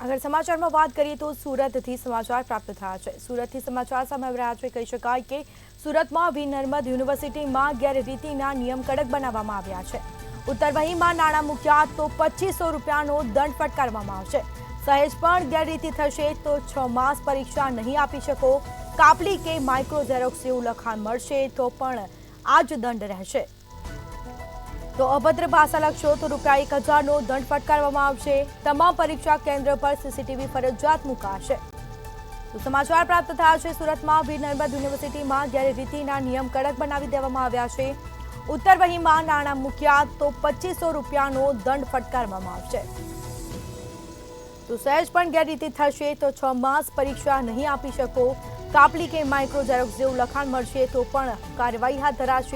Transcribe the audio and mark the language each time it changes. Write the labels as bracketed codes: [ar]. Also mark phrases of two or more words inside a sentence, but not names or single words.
[hi] अगर समाचार में बात करिए तो [gu] સુરતથી સમાચાર પ્રાપ્ત થયા છે। સુરતથી સમાચાર સામે આવી રહ્યા છે। કહી શકાય કે સુરતમાં વીર નર્મદ યુનિવર્સિટીમાં ગેરરીતિના નિયમ કડક બનાવવામાં આવ્યા છે। ઉત્તરવહીમાં નાણાં મૂક્યા તો 2500 રૂપિયાનો દંડ ફટકારવામાં આવશે। સહેજ પણ ગેરરીતિ થશે તો 6 માસ પરીક્ષા નહીં આપી શકો। કાપલી કે માઇક્રો ઝેરોક્સ જેવું લખાણ મળશે તો પણ આ જ દંડ રહેશે। તો અભદ્ર ભાષા લખશો તો ₹1000 દંડ ફટકારવામાં આવશે। તમામ પરીક્ષા કેન્દ્ર પર સીસીટીવી ફરજિયાત મુકાશે। તો સમાચાર પ્રાપ્ત થયા છે। સુરતમાં વીર નર્મદ યુનિવર્સિટીમાં ગેરરીતિના નિયમ કડક બનાવી દેવામાં આવ્યા છે। ઉત્તરવહીમાં નાણાં મૂક્યા તો 2500 રૂપિયાનો દંડ ફટકારવામાં આવશે। તો સહેજ પણ ગેરરીતિ થશે તો 6 માસ પરીક્ષા નહીં આપી શકો। કાપલી કે માઇક્રો ઝેરોક્સ જેવું લખાણ મળશે તો પણ કાર્યવાહી હાથ ધરાશે।